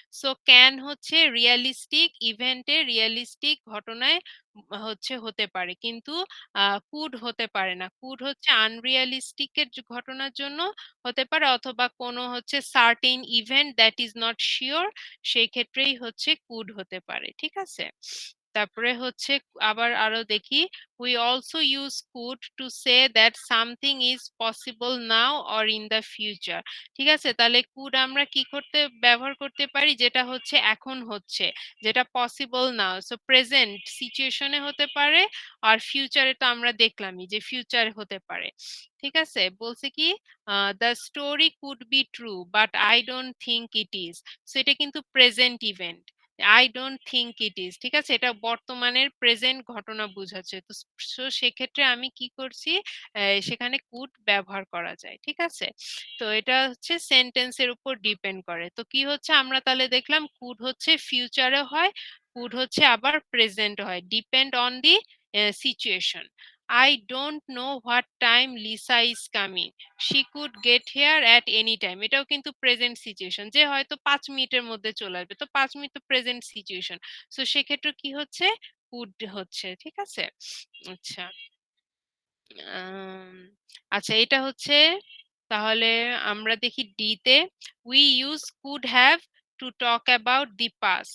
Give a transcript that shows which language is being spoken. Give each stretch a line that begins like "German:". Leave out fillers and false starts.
Bangla: So can হচ্ছে realistic ইভেন্টে, realistic ঘটনায় হচ্ছে হতে পারে, কিন্তু কুড হতে পারে না, কুড হচ্ছে আনরিয়ালিস্টিকের ঘটনার জন্য হতে পারে, অথবা কোনো হচ্ছে certain event that is not sure, সেই ক্ষেত্রেই হচ্ছে কুড হতে পারে, ঠিক আছে। তারপরে হচ্ছে আবার আরো দেখি,
English: we also use could to say that something is possible now or in the future।
Bangla: ঠিক আছে, তাহলে could আমরা কি করতে ব্যবহার করতে পারি, যেটা হচ্ছে এখন হচ্ছে, যেটা পসিবল নাও, সো প্রেজেন্ট সিচুয়েশনে হতে পারে, আর ফিউচারে তো আমরা দেখলামই যে ফিউচার হতে পারে। ঠিক আছে, বলছে কি
English: The story could be true but I don't think it is. So
Bangla: এটা কিন্তু
English: Present event, I don't think it is.
Bangla: ঠিক আছে, এটা বর্তমানের প্রেজেন্ট ঘটনা বোঝাচ্ছে। তো সেক্ষেত্রে আমি কি করছি, সেখানে কুড ব্যবহার করা যায়। ঠিক আছে, তো এটা হচ্ছে সেন্টেন্সের উপর ডিপেন্ড করে। তো কি হচ্ছে, আমরা তাহলে দেখলাম কুড হচ্ছে ফিউচারে হয়, কুড হচ্ছে আবার প্রেজেন্ট হয়, depend on the situation.
English: I don't know what time Lisa is coming. She could get here at any time.
Bangla: এটাও কিন্তু প্রেজেন্ট সিচুয়েশন, যে হয়তো 5 মিনিটের মধ্যে চলে আসবে। তো 5 মিনিট তো প্রেজেন্ট সিচুয়েশন, সো সেক্ষেত্রে কি হচ্ছে, কুড হচ্ছে। ঠিক আছে, আচ্ছা আম, আচ্ছা এটা হচ্ছে, তাহলে আমরা দেখি ডি তে,
English: We use could have to talk about the past.